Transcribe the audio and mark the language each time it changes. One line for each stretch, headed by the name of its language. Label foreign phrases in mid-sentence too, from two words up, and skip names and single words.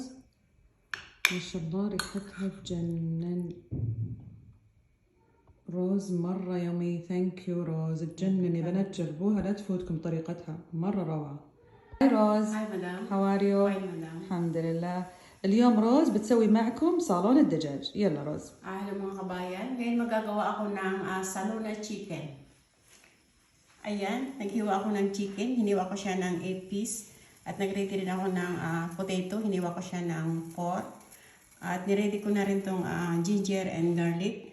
Arabic: ما شاء الله ريحتها تجنن. روز مرة يومي.
English: thank you
Arabic: روز، تجنن يا بنات، جربوها لا تفوتكم طريقتها، مرة روعة.
English: هاي روز. hi madam. how are you? hi madam.
Arabic: الحمد لله. اليوم روز بتسوي معكم صالون الدجاج. يلا روز.
Filipino: Hello mga kabayan. Ngayon magagawa ako ng salona chicken. Ayan, naghiwa ako ng chicken. Hiniwa ko siya ng 8 piece. At nag-ready rin ako ng potato. Hiniwa ko siya ng 4. At niready ko na rin tong
English: ginger and garlic.